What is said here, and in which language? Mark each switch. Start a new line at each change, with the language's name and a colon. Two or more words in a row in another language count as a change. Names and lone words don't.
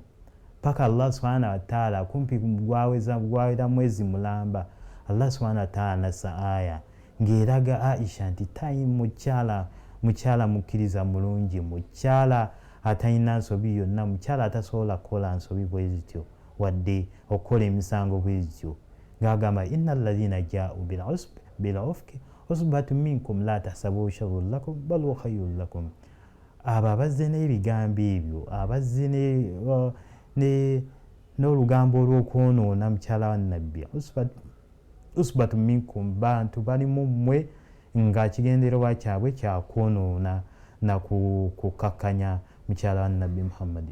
Ganda: Paka
Arabic: الله سبحانه وتعالى
Ganda: kumpi gwawera mwezi mulamba,
Arabic: الله سبحانه وتعالى
Ganda: nassa aya ng'eraga Aisha nti tayi mukyala mukkiriza mulungi, mukyala atalina nsobi yonna, mukyala atasobola kukola nsobi bwe zityo wadde okukola emisango bwe zityo.
Arabic: Ng'agamba إن الذين جاءوا بالإفك عصبة منكم لا تحسبوه شرا لكم بل هو خير لكم.
Ganda: Abo abazze n'ebigambo ebyo, abazze n'olugambo olw'okwonoona mukyala wa nabbi,
Arabic: عصبة منكم,
Ganda: bantu bali mu mmwe nga kigendererwa kyabwe kyakwonoona na kukakkanya mukyala wa nabbi Muhammad.